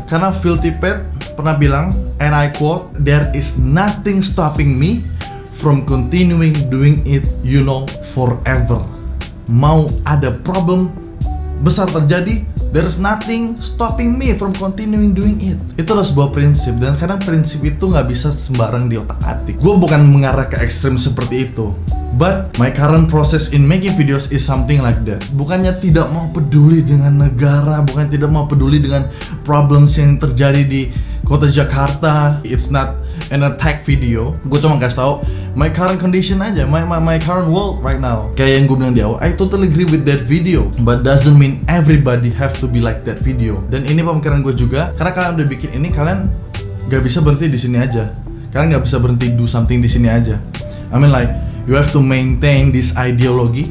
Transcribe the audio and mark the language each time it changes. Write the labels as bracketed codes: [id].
[id] Karena Phil Tippett pernah bilang, [en] and I quote, "There is nothing stopping me from continuing doing it, you know, forever." [id] Mau ada problem besar terjadi, [en] there's nothing stopping me from continuing doing it. [id] Itu adalah sebuah prinsip, dan kadang prinsip itu nggak bisa sembarang di otak-atik. Gue bukan mengarah ke ekstrim seperti itu, [en] but my current process in making videos is something like that. [id] Bukannya tidak mau peduli dengan negara, bukan tidak mau peduli dengan problems yang terjadi di kota Jakarta. [en] It's not an attack video. [id] Gue cuma kasih tahu [en] my current condition [id] aja, [en] my current world right now. [id] Kayak yang gue bilang di awal, [en] I totally agree with that video, but doesn't mean everybody have to be like that video. [id] Dan ini pemikiran gue juga, karena kalian udah bikin ini, kalian gak bisa berhenti di sini aja. Kalian gak bisa berhenti [en] do something [id] di sini aja. [en] I mean like, you have to maintain this ideology.